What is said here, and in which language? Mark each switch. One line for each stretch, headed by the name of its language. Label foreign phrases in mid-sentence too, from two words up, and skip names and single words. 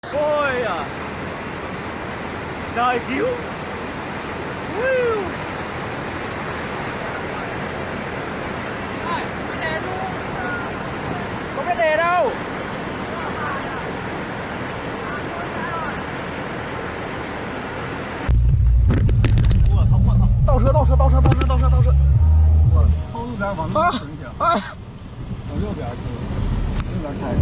Vietnamese: Ôi à. Trời cứu. Có cái đề đâu.
Chinese: 倒车！我朝路边往那停一下。往右边去，右边开。